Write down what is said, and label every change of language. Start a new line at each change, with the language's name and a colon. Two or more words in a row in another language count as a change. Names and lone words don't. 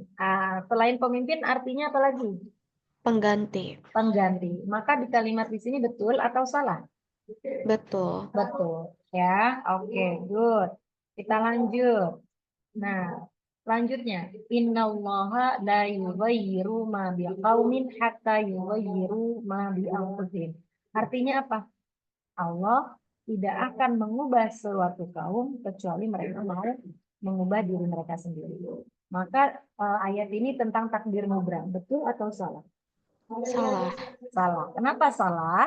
Indonesian: Selain pemimpin artinya apa lagi? Pengganti. Pengganti. Maka di kalimat di sini betul atau salah? Betul. Betul. Ya, oke, good. Kita lanjut. Nah, selanjutnya,
Arabic: إن الله لا يغير ما بقوم حتى يغيروا ما بأنفسهم.
Indonesian: Artinya apa? Allah tidak akan mengubah suatu kaum kecuali mereka mau mengubah diri mereka sendiri. Maka ayat ini tentang takdir mubram, betul atau salah? Salah. Salah. Kenapa salah?